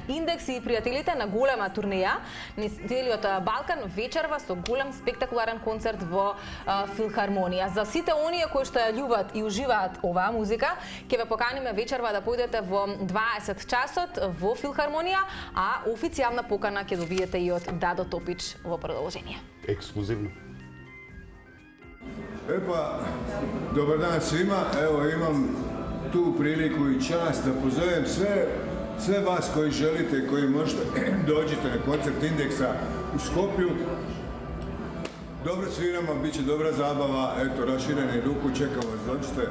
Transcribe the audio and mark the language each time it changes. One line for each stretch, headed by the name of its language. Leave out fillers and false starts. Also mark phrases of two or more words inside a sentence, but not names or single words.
Macedonian: Индекси и пријателите на голема турнеја низ целиот Балкан вечерва со голем спектакуларен концерт во Филхармонија. За сите оние кои што ја љубат и уживаат оваа музика, ќе ве поканиме вечерва да појдете во 20 часот во Филхармонија, а официјална покана ќе добиете и од Дадо Топич во продолжение. Ексклузивно.
Croatian: Epa, dobar dan svima. Evo, imam tu priliku i čast da pozovem sve vas koji želite, koji možete dođite na koncert Indeksa u Skopju. Dobro sviramo, bit će dobra zabava, eto, rašireni ruku, čekam vas, dođite.